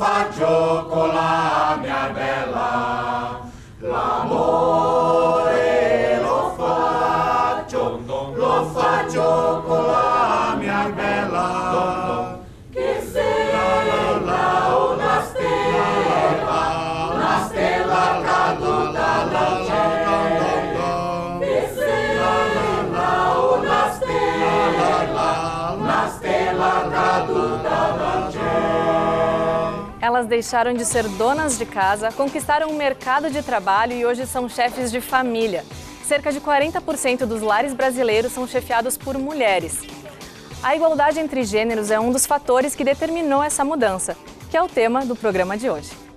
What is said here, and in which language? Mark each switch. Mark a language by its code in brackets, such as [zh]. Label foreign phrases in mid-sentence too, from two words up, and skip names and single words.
[it] cioccola mia bella, l'amore lo faccio con la mia bella, che sembra una stella caduta dal cielo, che sembra una stella caduta dal cielo. [pt] Elas deixaram de ser donas de casa, conquistaram um mercado de trabalho e hoje são chefes de família. Cerca de 40% dos lares brasileiros são chefiados por mulheres. A igualdade entre gêneros é um dos fatores que determinou essa mudança, que é o tema do programa de hoje.